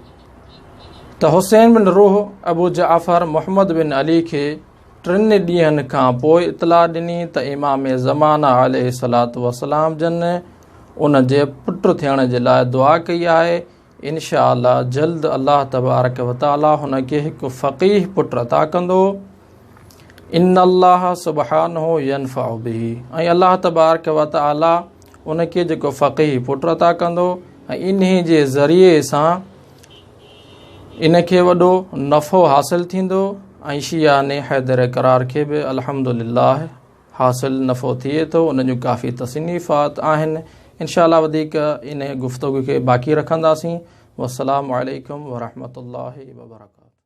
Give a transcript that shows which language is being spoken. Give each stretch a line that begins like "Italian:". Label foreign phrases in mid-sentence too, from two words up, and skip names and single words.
Sindhi: त हुसैन बिन रूह अबू जाफ़र मुहम्मद बिन अली खे 3 ॾींहंनि खां पोइ इतला ॾिनी त इमाम ज़माना
Arabic: عليه الصلاة والسلام
Sindhi: जन उन जे पुट थियण जे लाइ दुआ कई आहे।
Arabic: إن شاء الله
Sindhi: जल्द
Arabic: الله تبارك وتعالى
Sindhi: हुनखे हिकु फ़क़ीह पुट अता कंदो।
Arabic: إن الله سبحانه ينفع به,
Sindhi: ऐं
Arabic: الله تبارك وتعالى
Sindhi: उनखे जेको फ़क़ीह पुट अता कंदो ऐं इन जे ज़रिए सां इनखे वॾो नफ़ो हासिल थींदो ऐं शिया ने हैदर करार खे बि अल्हम्दुलिल्लाह हासिल नफ़ो थिए थो। उन जूं काफ़ी तसनीफ़ात आहिनि। इंशाअल्लाह वधीक इन गुफ़्तगू खे बाक़ी रखंदासीं।
Arabic: والسلام عليكم ورحمة الله وبركاته.